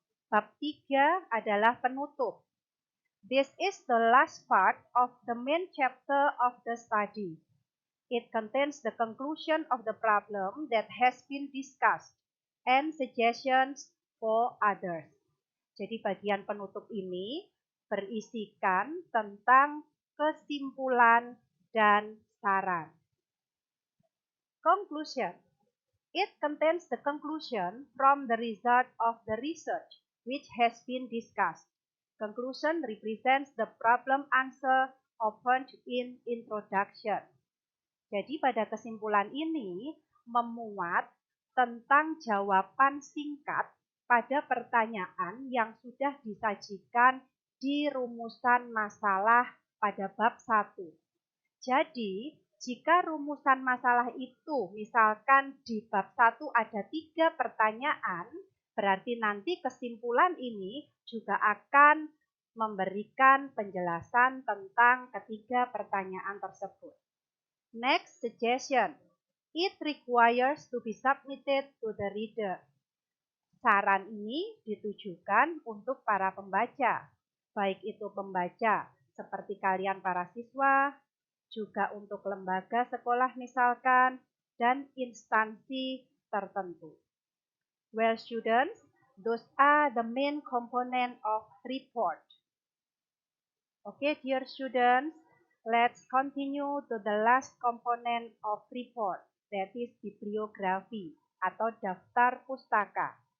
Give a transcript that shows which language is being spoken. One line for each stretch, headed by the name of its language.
Indonesian: Bab 3 adalah penutup.
English: This is the last part of the main chapter of the study. It contains the conclusion of the problem that has been discussed and suggestions for others.
Indonesian: Jadi bagian penutup ini berisikan tentang kesimpulan dan saran.
English: Conclusion. It contains the conclusion from the result of the research which has been discussed. Conclusion represents the problem answer opened in introduction.
Indonesian: Jadi pada kesimpulan ini memuat tentang jawaban singkat pada pertanyaan yang sudah disajikan di rumusan masalah pada bab 1. Jadi, jika rumusan masalah itu misalkan di bab 1 ada 3 pertanyaan, berarti nanti kesimpulan ini juga akan memberikan penjelasan tentang ketiga pertanyaan tersebut.
English: Next suggestion. It requires to be submitted to the reader.
Indonesian: Saran ini ditujukan untuk para pembaca, baik itu pembaca seperti kalian para siswa, juga untuk lembaga sekolah misalkan, dan instansi tertentu.
English: Well students, those are the main component of report. Okay dear students, let's continue to the last component of report, that is bibliography
Indonesian: atau daftar pustaka.